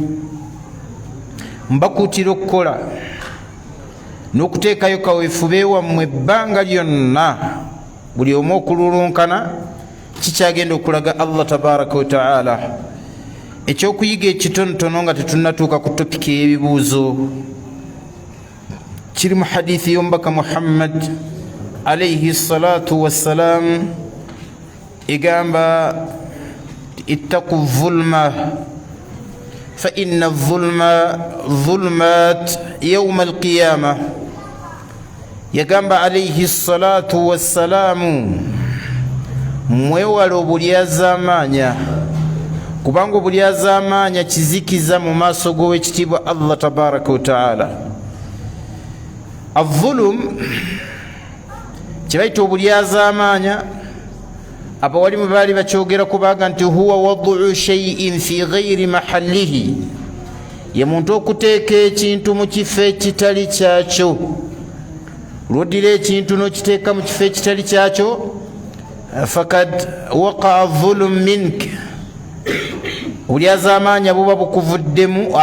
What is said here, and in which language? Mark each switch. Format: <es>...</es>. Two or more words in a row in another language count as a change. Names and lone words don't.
<lg>Mbakuutira okukola n'okuteekayo kaweefube wammwe ebbanga lyonna, buli omu okululunkana kikyagenda okulaga Allah</lg> <ar>tabaraka wa ta'ala.</ar> <lg>Ekyokuyiga ekitonotono nga tetunnatuuka ku topiki y'ebibuuzo kiri mu hadithi y'omubaka Muhammad</lg> <ar>alayhi salatu wassalam,</ar> <lg>egamba</lg> <ar>ittaqu zulma fa inna zulma zulmat yawma alqiyama.</ar> <lg>Yagamba</lg> <ar>alayhi salatu wassalamu,</ar> <lg>mwewale obulyazaamaanya, kubanga obulyazaamaanya kizikiza mu maaso g'owekitiibwa Allah</lg> <ar>tabaraka wa ta'ala.</ar> <lg>Avulum kyebayita obulyazaamaanya abawalimu baali bakyogera kubaga nti</lg> <ar>huwa wad'u shay'in fi ghairi mahallihi,</ar> <lg>ye muntu okuteeka ekintu mu kifo ekitali kyakyo. Lw'oddira ekintu n'okiteeka mu kifo ekitali kyakyo,</lg> <ar>fakad waqa'a dhulum mink,</ar> <lg>obulyazaamaanya buba bukuvuddemu.</lg>